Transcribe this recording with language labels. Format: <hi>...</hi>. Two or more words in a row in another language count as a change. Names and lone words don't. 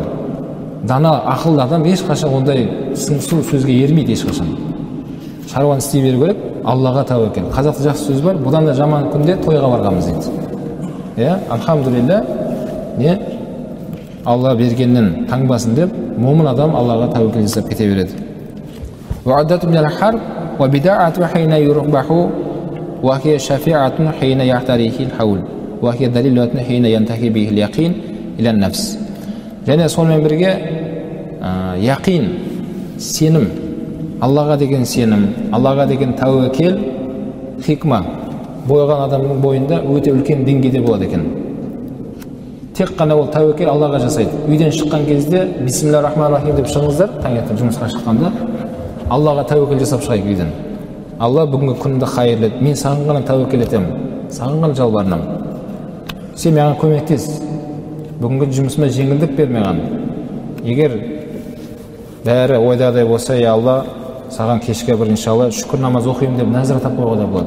<kk>Дана, ақылды адам ешқашан ондай сыңсу сөзге ермейді ешқашан. Шаруаны істей беру керек, Аллаға тәуекел. Қазақта жақсы сөз бар, бұдан да жаман күнде тойға барғанбыз дейді. Алхамдулилля, Алла бергеннен таңбасын деп, момын адам Аллаға тәуекел жасап кете береді.</kk> <ar>وعدة من الحرب وبداعة حين يربح وهي شفيعة حين يعتريه الحول وهي دليل حين ينتهي به اليقين إلى النفس.</ar> <kk>Және сонымен бірге яқин, сенім, Аллаға деген сенім, Аллаға деген тәуекел, хикма бойған адамның бойында өте үлкен деңгейде болады екен. Тек қана ол тәуекел Аллаға жасайды. Үйден шыққан кезде</kk> <ar>بسم الله الرحمن الرحيم</ar> <kk>деп шығыңыздар, таңертең жұмысқа шыққанда Аллаға тәуекел жасап шығайық үйден. Алла бүгінгі күнді хайырлы, мен саған ғана тәуекел етемін, саған ғана жалбарынамын. Сен маған көмектес. Бүгінгі жұмысыма жеңілдік бер маған. Егер бәрі ойдағыдай болса, я Алла, саған кешке бір иншалла шүкір намаз оқимын деп нәзір атап қойғанда болады.</kk>